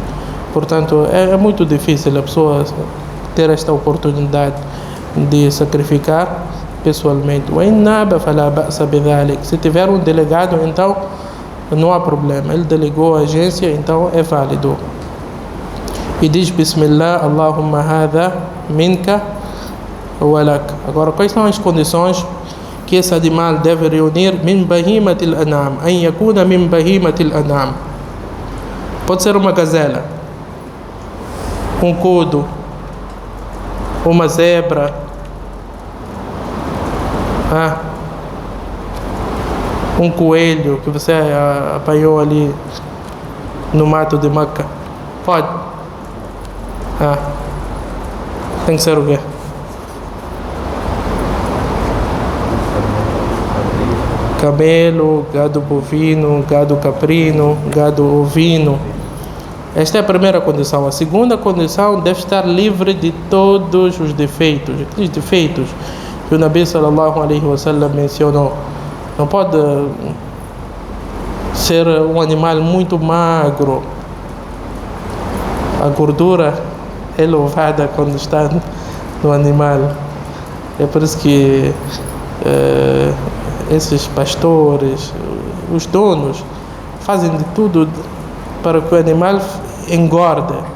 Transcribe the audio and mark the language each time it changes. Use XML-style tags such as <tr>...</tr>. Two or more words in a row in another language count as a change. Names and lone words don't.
<pt>Portanto, é muito difícil a pessoa ter esta oportunidade de sacrificar pessoalmente. Se tiver um delegado, então não há problema. Ele delegou a agência, então é válido. E diz:</pt> <ar>بسم الله، اللهم هذا منك ولك.</ar> <pt>Agora, quais são as condições que esse animal deve reunir?</pt> <ar>من بهيمة الأنعام، أن يكون من بهيمة الأنعام.</ar> <pt>Pode ser uma gazela, um cudo, uma zebra, um coelho que você apanhou ali no mato de Meca. Pode. Tem que ser o quê? Camelo, gado bovino, gado caprino, gado ovino. Esta é a primeira condição. A segunda condição, deve estar livre de todos os defeitos. Os defeitos que o</pt> <ar>نبي صلى الله عليه وسلم</ar> <pt>mencionou. Não pode ser um animal muito magro. A gordura é louvada quando está no animal. É por isso que esses pastores, os donos, fazem de tudo para que o animal engorde.</pt>